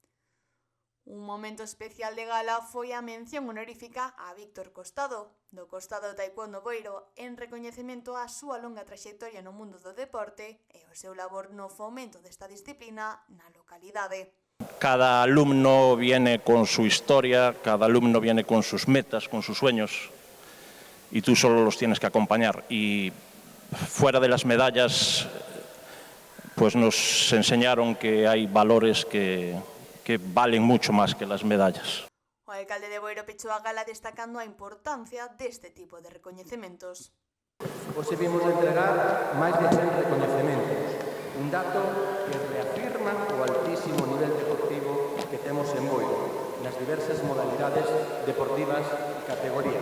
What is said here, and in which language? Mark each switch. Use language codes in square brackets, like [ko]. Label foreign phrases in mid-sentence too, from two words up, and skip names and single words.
[gl] Un momento especial de gala foi a mención honorífica a Víctor Costado, do Costado Taekwondo Boiro, en recoñecemento á súa longa traxectoria no mundo do deporte e o seu labor no fomento desta disciplina na localidade. [es] Cada alumno viene con su historia, cada alumno viene con sus metas, con sus sueños, y tú solo los tienes que acompañar. Y fuera de las medallas, pues nos enseñaron que hay valores que valen mucho más que las medallas. [gl] O alcalde de Boiro pechou a gala destacando a importancia deste tipo de recoñecementos. Hoxe vimos entregar máis de 100 recoñecementos, un dato que reafirma o altísimo nivel deportivo que temos en Boiro, nas diversas modalidades deportivas e categorías.